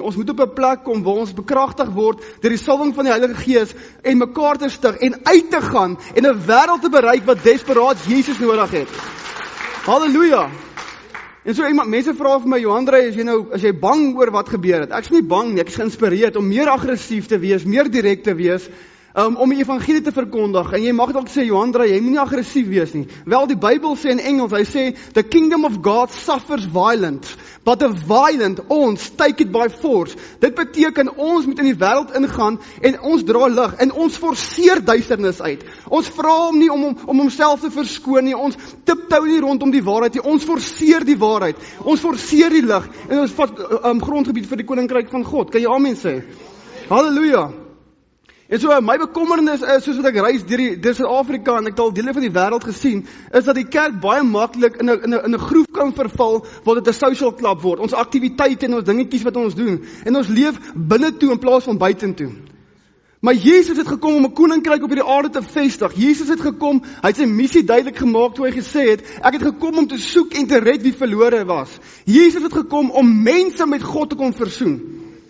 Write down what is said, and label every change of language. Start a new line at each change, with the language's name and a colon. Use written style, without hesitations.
Afrikaans: Ons moet op 'n plek kom waar ons bekragtig word deur die salwing van die Heilige Gees en mekaar te stig en uit te gaan en 'n wêreld te bereik wat desperaat Jesus nodig het. Halleluja. En so mense vra vir my, Johandre, is jy bang oor wat gebeur het? Ek is nie bang nie, ek is geïnspireerd om meer aggressief te wees, meer direk te wees, om die evangelie te verkondig. En jy mag dalk sê, Johandre, jy moet nie aggressief wees nie. Wel, die Bybel sê in Engels, hy sê,
English: the kingdom of God suffers violence, but the violent,
Afrikaans: ons,
English: take it by force.
Afrikaans: Dit beteken, ons moet in die wêreld ingaan, en ons dra lig, en ons forceer duisternis uit. Ons vra hom nie om homself te verskoon nie, ons tiptou nie rondom die waarheid nie, ons forceer die waarheid, ons forceer die lig, en ons vat grondgebied vir die koninkryk van God. Kan jy amen sê? Halleluja. En so, my bekommernis is, soos wat ek reis deur Suid-Afrika, en ek het al dele van die wêreld gesien, is dat die kerk baie maklik in 'n groef kan verval, waar dit 'n social club word, ons aktiwiteite en ons dingetjies wat ons doen, en ons leef binne toe in plaas van buitentoe. Maar Jesus het gekom om 'n koninkryk op hierdie aarde te vestig. Jesus het gekom, hy het sy missie duidelik gemaak toe hy gesê het, ek het gekom om te soek en te red wie verlore was. Jesus het gekom om mense met God te kon versoen.